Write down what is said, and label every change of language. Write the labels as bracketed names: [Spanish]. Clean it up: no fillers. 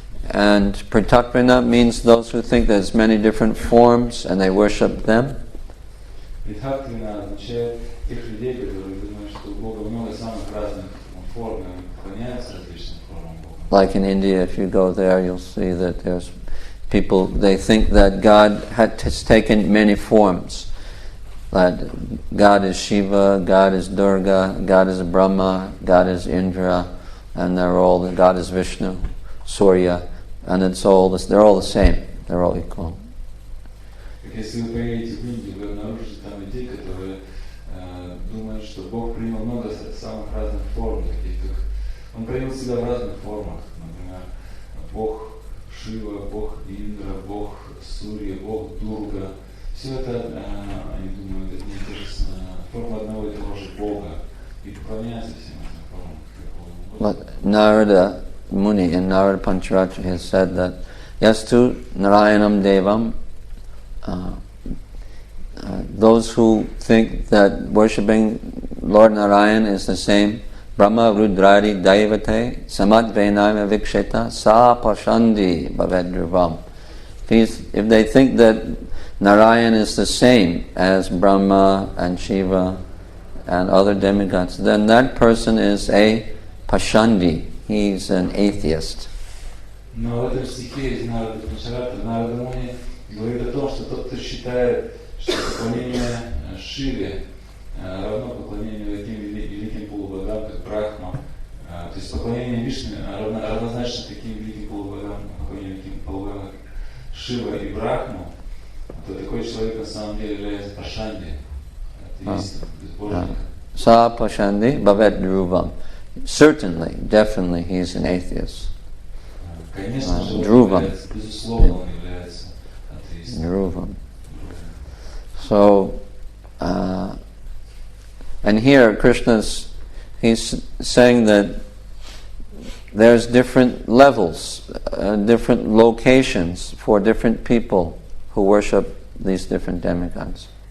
[English] And Pritakrina means those who think there's many different forms and they worship them. [Russian] Pritakrina означает тех людей, которые думают, что у Бога много самых разных форм, и поклоняются различным формам Бога. [English] Like in India, if you go there, you'll see that there's people, they think that God has taken many forms. That God is Shiva, God is Durga, God is Brahma, God is Indra, and God is Vishnu, Surya, and they're all the same, they're all equal. [Russian] Если вы поедете в Индию, вы обнаружите там людей, которые думают, что Бог принял много самых разных форм, таких как Он проявил себя в разных формах, например, Бог Шива, Бог Индра, Бог Сурья, Бог Дурга. Все это, они думают, это не те же формы одного и того же Бога, и поклоняются всем этим формам. [English] But Narada Muni in Narada Pancharatra has said that [Sanskrit] Yastu Narayanam Devam, [English] those who think that worshipping Lord Narayan is the same, [Sanskrit] Brahma Rudradi Daivate Samadvenayam Viksheta Sa Pashandi Bhavedrivam. [English] If they think that Narayan is the same as Brahma and Shiva and other demigods, then that person is a Pashandi. He's an atheist. [Russian] Но в этом стихе из Нарада Панчарата Нарада Муни говорит о том, что тот, кто считает, что поклонение Шиве равно поклонению таким великим полубогам, как Брахма, то есть поклонение Вишне равнозначно таким великим полубогам, поклонению таким полубогам, как Шива и Брахму, то такой человек на самом деле является Пашанди, атеистом, безбожником. [Sanskrit] Sa Pashandi Bhavet Dhruvam. [English] Certainly, definitely, he's an atheist. [Russian] Конечно же, [Sanskrit] Dhruvam. [Russian] Безусловно, он является атеистом. [Sanskrit] Dhruvam. [English] So, and here he's saying that there's different levels, different locations for different people who worship these different demigods.